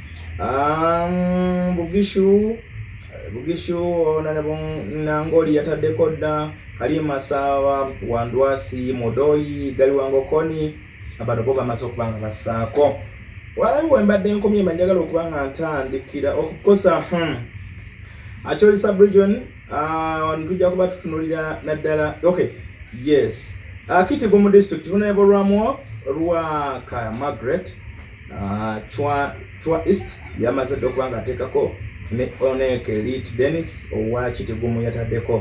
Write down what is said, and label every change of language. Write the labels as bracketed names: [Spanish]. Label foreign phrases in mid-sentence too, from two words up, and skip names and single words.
[Ganda] Bugishu Nangoli yataddeko dda, Kalima Sawa, Wandwasi, Modoi, Galiwangokoni, abantu bo bamaze okubanga bassaako. Waliwo embadde nkomye manjagala okubanga ntandikira okukosa Acholi sub-region, tujja kuba tutunulira naddala. [English] Okay, yes. [Ganda] Kitgum district, Honorable Ramo, Ruaka Margaret, Chwa East, yamaze okubanga ateekako ne Oneke Lit Dennis, owa Kitgum yataddeko.